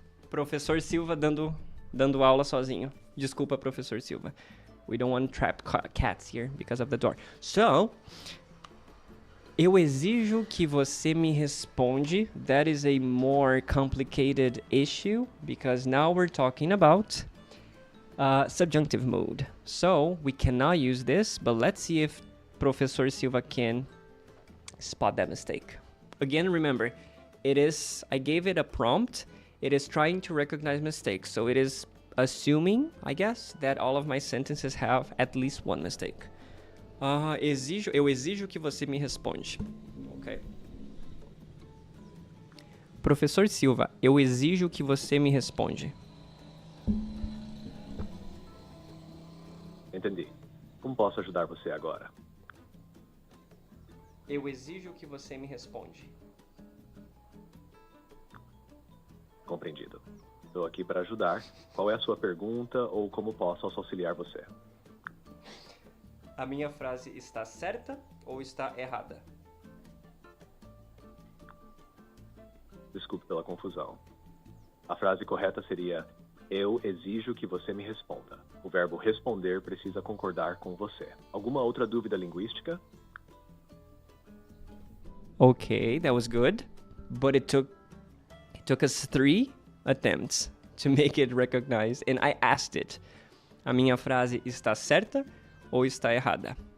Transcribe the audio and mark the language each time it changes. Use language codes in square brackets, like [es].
[pt] Professor Silva dando aula sozinho. Desculpa, Professor Silva. [en] We don't want to trap cats here because of the door. So, [pt] eu exijo que você me responde. [en] That is a more complicated issue because now we're talking about subjunctive mood. So, we cannot use this, but let's see if Professor Silva can spot that mistake. Again, remember, I gave it a prompt. It is trying to recognize mistakes. So it is assuming, I guess, that all of my sentences have at least one mistake. [pt] Eu exijo que você me responde. Okay. Professor Silva, eu exijo que você me responde. Entendi. Como posso ajudar você agora? Eu exijo que você me responde. Compreendido. Estou aqui para ajudar. Qual é a sua pergunta ou como posso auxiliar você? A minha frase está certa ou está errada? Desculpe pela confusão. A frase correta seria: eu exijo que você me responda. O verbo responder precisa concordar com você. Alguma outra dúvida linguística? [en] Okay, that was good, but it took us 3 attempts to make it recognized, and I asked it. [pt] A minha frase está certa ou está errada?